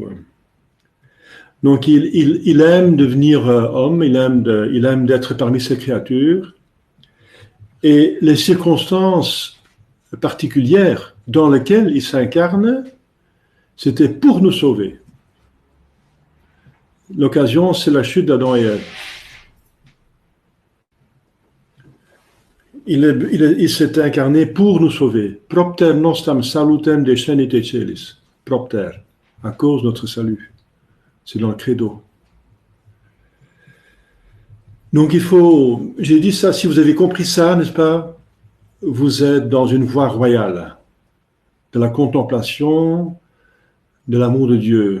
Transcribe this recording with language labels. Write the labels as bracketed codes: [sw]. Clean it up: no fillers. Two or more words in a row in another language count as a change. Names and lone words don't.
[fr] Donc il aime devenir homme, il aime d'être parmi ses créatures, et les circonstances particulières dans lesquelles il s'incarne, c'était pour nous sauver. L'occasion, c'est la chute d'Adam et Ève. Il s'est incarné pour nous sauver. [la] Propter nostam salutem descenite celis. [fr] Propter, à cause de notre salut. C'est dans le credo. Donc j'ai dit ça, si vous avez compris ça, n'est-ce pas, vous êtes dans une voie royale de la contemplation, de l'amour de Dieu.